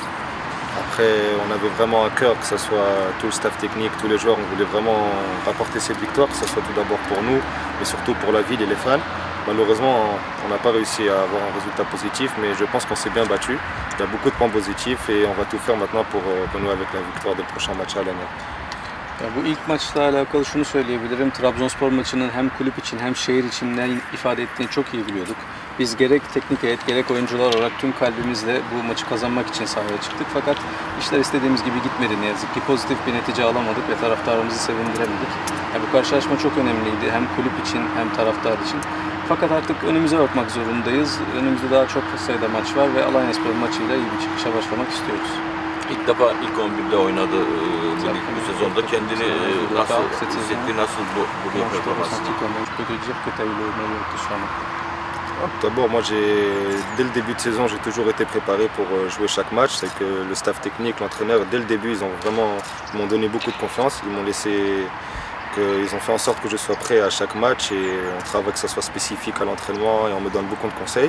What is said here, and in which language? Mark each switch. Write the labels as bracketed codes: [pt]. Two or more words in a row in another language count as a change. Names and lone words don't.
[fr] Après, on avait vraiment à cœur que ce soit tout le staff technique, tous les joueurs, on voulait vraiment rapporter cette victoire, que ce soit tout d'abord pour nous, mais surtout pour la ville et les fans. Malheureusement, on n'a pas réussi à avoir un résultat positif, mais je pense qu'on s'est bien battu. Il y a beaucoup de points positifs et on va tout faire maintenant pour renouer avec la victoire des prochains matchs à l'année. [tr] Bu ilk maçla alakalı şunu söyleyebilirim. Trabzonspor maçının hem kulüp için hem şehir için ne ifade ettiğini çok iyi biliyorduk. Biz gerek teknik heyet gerek oyuncular olarak tüm kalbimizle bu maçı kazanmak için sahaya çıktık. Fakat işler istediğimiz gibi gitmedi ne yazık ki. Pozitif bir netice alamadık ve taraftarımızı sevindiremedik. Yani bu karşılaşma çok önemliydi hem kulüp için hem taraftar için. Fakat artık önümüze bakmak zorundayız. Önümüzde daha çok sayıda maç var ve Alanyaspor maçıyla iyi bir çıkışa başlamak istiyoruz. İlk defa ilk 11'de oynadı bu sezonda. Kendini nasıl hissetti, nasıl bu performansı? [fr] D'abord, moi, dès le début de saison, j'ai toujours été préparé pour jouer chaque match. C'est que le staff technique, l'entraîneur, dès le début, ils m'ont donné beaucoup de confiance. Ils ont fait en sorte que je sois prêt à chaque match et on travaille que ça soit spécifique à l'entraînement et on me donne beaucoup de conseils.